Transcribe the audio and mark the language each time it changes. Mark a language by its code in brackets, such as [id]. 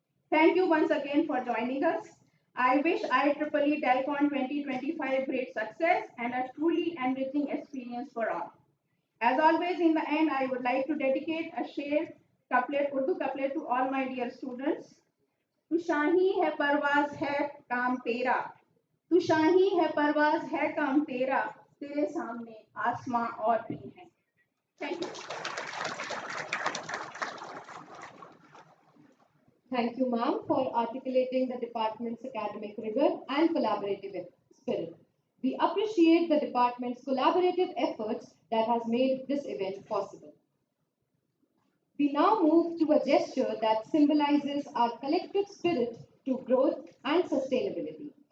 [en] Thank you once again for joining us. I wish IEEE Delcon 2025 great success and a truly enriching experience for all. As always, in the end, I would like to dedicate a shared couplet, Urdu couplet to all my dear students. [hi] तू शाही है परवाज है काम तेरा तू शाही है परवाज है काम तेरा तेरे सामने आसमां और भी है [en] Thank you Thank you, ma'am, for articulating the department's academic rigor and collaborative spirit. We appreciate the department's collaborative efforts that has made this event possible. We now move to a gesture that symbolizes our collective spirit to growth and sustainability.